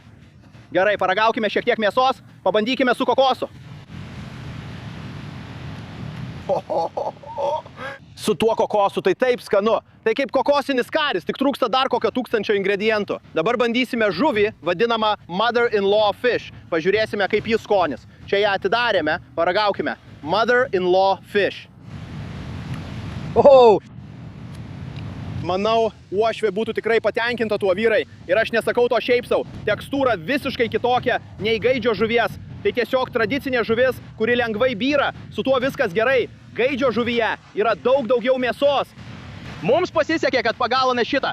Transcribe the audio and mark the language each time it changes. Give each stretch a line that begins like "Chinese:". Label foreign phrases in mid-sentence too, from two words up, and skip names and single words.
Lithuanian: Gerai, paragaukime šiek tiek mėsos, pabandykime su kokosu. Su tuo kokosu tai taip skanu. Tai kaip kokosinis karis, tik trūksta dar kokio 1000 ingredientų. Dabar bandysime žuvį, vadinamą
English: mother-in-law fish.
Lithuanian: Pažiūrėsime, kaip jis skonis. Čia ją atidarėme, paragaukime.
English: Mother-in-law fish. Oho!
Lithuanian: Manau, uošvė būtų tikrai patenkinta tuo, vyrai. Ir aš nesakau to šiaip sau. Tekstūra visiškai kitokia nei gaidžio žuvies. Tai tiesiog tradicinė žuvis, kuri lengvai byra. Su tuo viskas gerai. Gaidžio žuvyje yra daug daugiau mėsos. Mums pasisekė, kad pagavome šitą.